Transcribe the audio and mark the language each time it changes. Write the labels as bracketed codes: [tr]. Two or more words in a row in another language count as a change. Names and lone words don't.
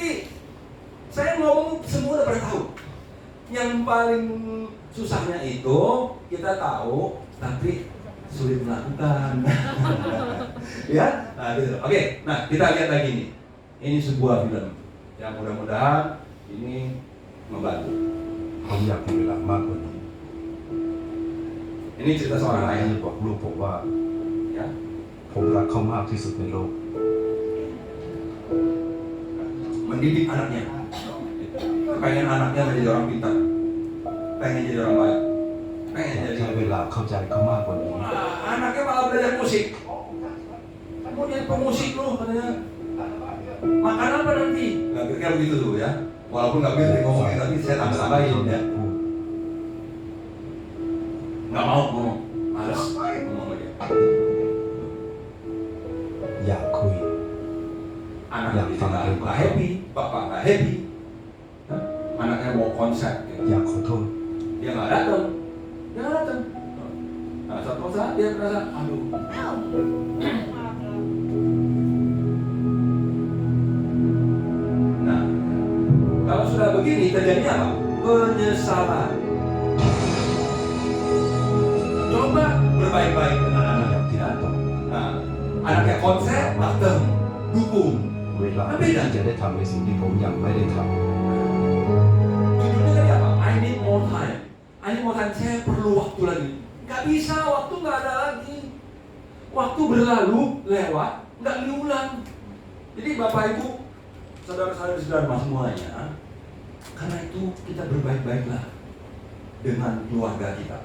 [id] Saya ngomong semua udah pada tahu. Yang paling susahnya itu kita tahu, tapi sulit melakukan. Ya, nah gitu. Oke, nah kita lihat lagi nih. Ini sebuah film yang mudah-mudahan ini membantu. [th] ผมอยากมีเวลามากกว่านี้ [id] Ini cerita seorang [th] ให้ [id] ayah. [th] บอกลูกผมว่า [id] Ya, [th] ผมรักเขามากที่สุดในโลก [id] mendidik anaknya. Pengen anaknya menjadi orang pintar. Pengen jadi orang baik. อ Pengen [th] ยาก [id] jadi [th] ใช้เวลาเข้าใจเขามากกว่านี้ [id] anaknya malah belajar musik. Kamu jadi pemusik loh katanya. Makan apa nanti? Nggak kira begitu tuh ya. Walaupun nggak bisa ngomongin tapi saya tambah-tambahin ya. Nggak mau ngomong, males ngomong sama dia. [th] อยากคุย [id] Anak Ya, dia paham. nggak happy, bapak nggak happy. Hah? Anaknya mau konser, [th] อยากขอโทษ [id] dia nggak datang. Nah, satu saat dia merasa, aduh. Nah, kalau sudah begini terjadinya apa? Penyesalan. Coba berbaik-baik dengan anak yang tidak tahu. Nah, anaknya konser, datang, dukung. [th] เวลาที่จะได้ทำในสิ่งที่ผมยังไม่ได้ท [id] Judulnya tadi apa? [en] I need more time. I need more time. [id] Saya perlu waktu lagi. Gak bisa, waktu gak ada lagi. Waktu berlalu, lewat, gak diulang. Jadi Bapak Ibu, saudara-saudara semuanya, karena itu kita berbaik-baiklah dengan keluarga kita.